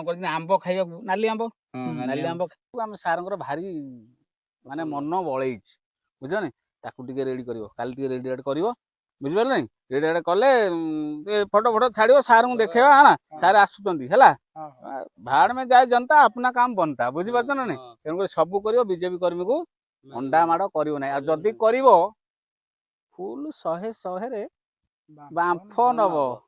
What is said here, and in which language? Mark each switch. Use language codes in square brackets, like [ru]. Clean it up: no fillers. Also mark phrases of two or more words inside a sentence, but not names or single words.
[or] କରିଛନ୍ତି ଆମ୍ବ ଖାଇବାକୁ ନାଲି ଆମ୍ବ ଖାଇବାକୁ ଆମ ସାରଙ୍କର ଭାରି ମାନେ ମନ ବଳେଇଛି ବୁଝିଲ ତାକୁ ଟିକେ ରେଡି କରିବ କାଲି ଟିକେ ରେଡି କରିବ ବୁଝିପାରିଲ ନାଇଁ ରେଡି କଲେ ଫଟୋ ଛାଡିବ ସାରଙ୍କୁ ଦେଖେଇବା ହେଲା ସାର୍ ଆସୁଛନ୍ତି ହେଲା [hi] ଭାड़ में जाए जनता अपना काम बनता [or] ବୁଝିପାରୁଛ ନା ନାଇଁ ତେଣୁକରି ସବୁ କରିବ ବିଜେପି କର୍ମୀକୁ ଅଣ୍ଡା ମାଡ କରିବ ନାହିଁ ଆଉ ଯଦି କରିବ ଫୁଲ 100ରେ ବାମ୍ଫ ନବ